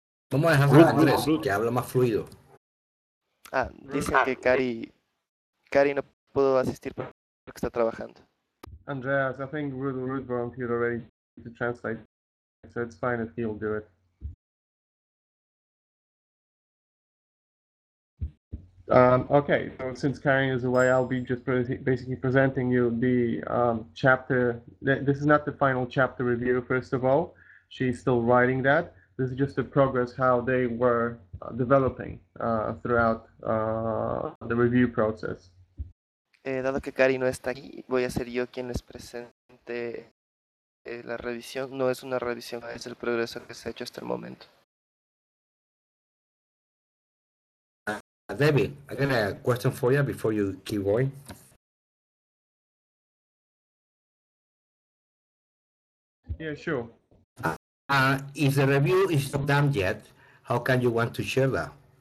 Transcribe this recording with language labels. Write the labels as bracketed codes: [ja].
[es] Vamos a dejar a Andrés, que habla más fluido. Dicen que Carrie no pudo asistir porque está trabajando. [en] Andreas, I think Ruth volunteered already to translate, so it's fine if he'll do it. Okay, so since Karen is away, I'll be just basically presenting you the chapter. This is not the final chapter review, first of all. She's still writing that. This is just the progress, how they were developing throughout the review process. [es] Dado que Kari no está aquí, voy a ser yo quien les presente la revisión. No es una revisión, es el progreso que se ha hecho hasta el momento. [en] Debbie, I got a question for you before you keep going. Yeah, sure. If the review is not done yet, how can you want to share that?